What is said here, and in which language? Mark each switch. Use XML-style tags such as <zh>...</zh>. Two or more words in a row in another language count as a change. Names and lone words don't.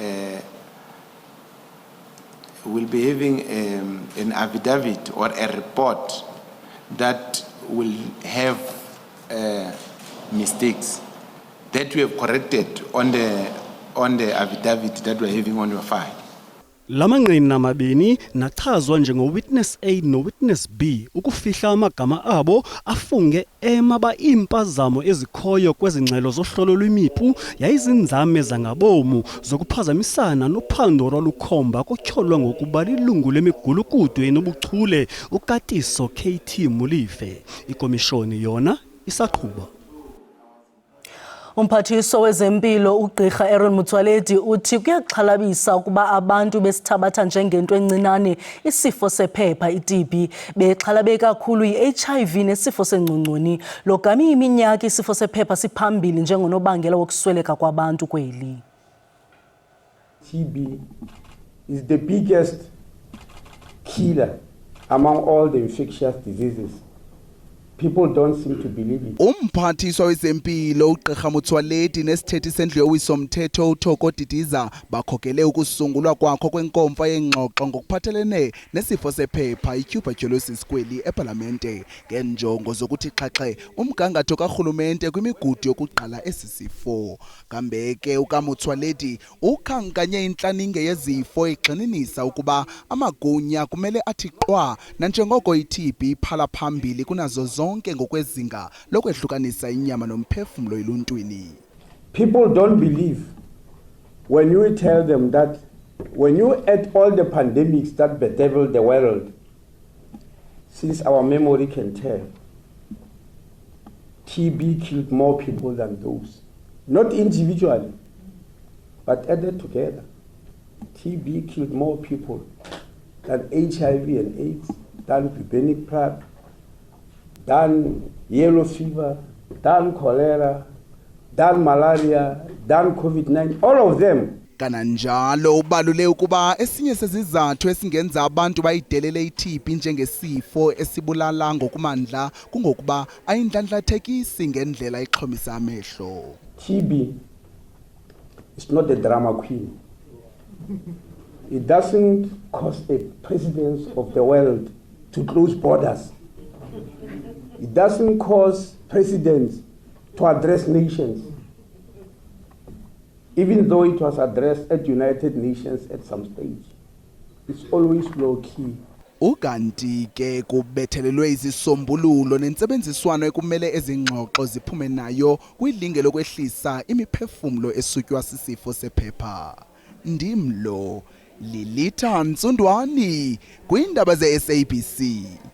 <en>an affidavit or a report that will have mistakes that we have corrected on the affidavit that we are having on your file.</en> <xh>Lamanqina mabini nachazwa njengo-witness A no-witness B ukufihla amagama abo afunge emaba impazamo ezikhoyo kwezingxelo zohlolo lwemipu yayizinzame zangabomu zokuphazamisana nophando lwalukhomba kotyholwa ngokuba lilungu lemigulukudu enobuchule uKatiso KT Mulife. Ikomishoni yona isaqhuba. Umphathiso wezempilo ugqirha Aaron Motsoaledi uthi kuyaxhalabisa ukuba abantu besithabatha njengento encinane isifo sephepha iTB bexhalabe kakhulu iHIV nesifo sengcongconi logama iminyaka isifo sephepha siphambili njengonobangela wokusweleka kwabantu kweli.</xh> <en>TB is the biggest killer among all the infectious diseases. People don't seem to believe it.</en> <xh>Umphathiswa wezempilo ugqirha Motsoaledi nesithethi sendlu yowiso-mthetho uThoko Didiza bakhokele ukusungulwa kwakho kwenkomfa yengxoxo ngokuphathelene nesifo sephepha i-tuberculosis kweli epalamente ngenjongo zokuthi xhaxhe umgangatho karhulumente kwimigudu yokuqala esi sifo. Kambe ke ukaMotsoaledi ukhankanye intlaninge yezifo egxininisa ukuba amagunya kumele athi qwa nanjengoko i-TB iphala phambili kunazo zonke ngokwezinga lokwehlukanisa inyama nomphefumlo eluntwini.</xh> <en>People don't believe when you tell them that when you add all the pandemics that bedeviled the world, since our memory can tell, TB killed more people than those. Not individually, but added together. TB killed more people than HIV and AIDS, than bubonic plague, than yellow fever, than cholera, than malaria, than COVID-19, all of them.</en> <xh>Kananjalo ubalule ukuba esinye sezizathu esingenza abantu bayidelele iTB njengesifo esibulala ngokumandla kungokuba ayindlandlathekisi ngendlela exhomisa amehlo.</xh> <en>TB is not a drama queen. It doesn't cause a president of the world to close borders. It doesn't cause presidents to address nations, even though it was addressed at United Nations at some stage. It's always low-key.</en> <xh>Ukanti ke kubethelelwe izisombululo nentsebenziswano ekumele ezingxoxo ziphume nayo kwilinge lokwehlisa imiphefumlo esutywa sisifo sephepha. Ndimlo Lilitha Ntsundwani kwindaba ze-SABC.</xh>